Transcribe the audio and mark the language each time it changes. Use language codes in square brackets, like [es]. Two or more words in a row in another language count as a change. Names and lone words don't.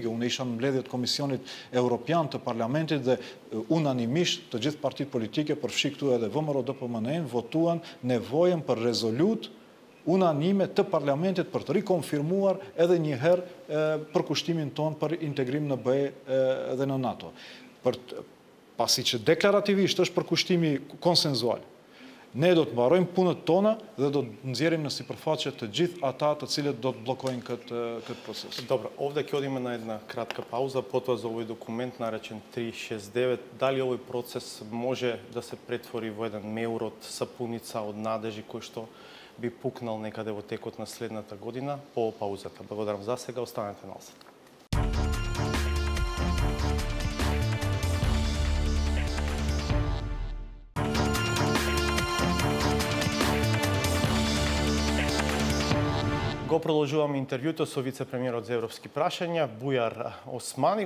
[sq] Unë isha në mbledhjet Komisionit Evropian të Parlamentit dhe unanimisht të gjithë partitë politike, përfshi këtu edhe VMRO-DPMN, votuan nevojën për rezolut unanime të Parlamentit për të rikonfirmuar edhe një herë përkushtimin ton për integrim në BE dhe në NATO. Pasi që deklarativisht është përkushtimi konsenzual, ne do të mbarojmë punët tona dhe do të nxjerrim në sipërfaqe të gjithë ata të cilët do të bllokojnë këtë proces. [mk] Добро, ovdje ќе одиме на една кратка пауза, потоа за овој документ наречен 369, дали овој процес може да се претвори во еден меур од сапуница, од надежи кој што би пукнал некаде во текот на следната година по паузата. Благодарам за сега, останете на осад. Го продолжуваме интервјуто со вице-премиерот за европски прашања Бујар Османи.